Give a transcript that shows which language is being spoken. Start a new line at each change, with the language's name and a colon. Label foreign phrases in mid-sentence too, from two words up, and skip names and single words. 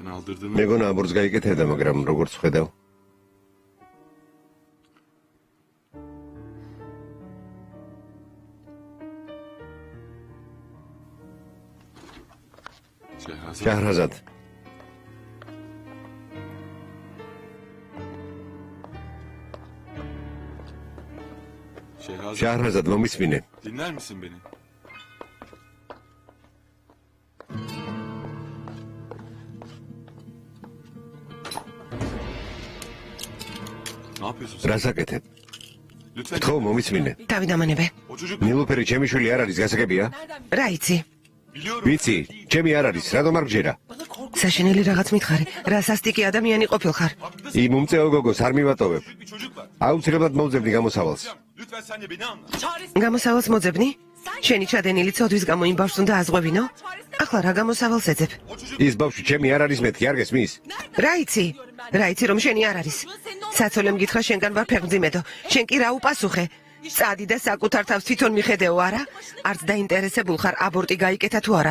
Georgian: მეგონა ამბურს გაიკეთებდა, მაგრამ როგორც ხედავ, შაჰრაზად. შაჰრაზად, მომისმინე.
Turkish: Dinler misin beni? Ne yapıyorsun sen?
Georgian: რას აკეთებ?
Turkish: Lütfen.
Georgian: ხო, მომისმინე. თავი დამანებე.
Turkish: O çocuk
Georgian: ნილუფერი ჩემი შვილი არ არის, გასაგებია? რა იცი?
Turkish: biliyorum.
Georgian: ვიცი, ჩემი არ არის, რატომ არ გჯერა? საშინელი რაღაც მითხარი. რა სასტიკი ადამიანი ყოფილხარ. იმ უმწეო გოგოს არ მივატოვებ.
Turkish: Bir çocuk var.
Georgian: აუცილებლად მოვძებნი გამოსავალს.
Turkish: Lütfen sen de beni anla.
Georgian: გამოსავალს მოძებნი? შენი ჩადენილი ცოდვის გამო იმ ბავშვს უნდა აზღვევინო? ახლა რა გამოსავალს ეძებ? ის ბავშვი ჩემი არ არის მეთქი, არ გესმის? რა იცი? რა იცი რომ შენი არ არის? საცოლემ გითხრა შენგან ვარ ფეხმძიმედო. შენ კი რა უპასუხე? წადი და საკუთარ თავს თვითონ მიხედეო არა? არც დაინტერესებულ ხარ აბორტი გაიკეთა თუ არა?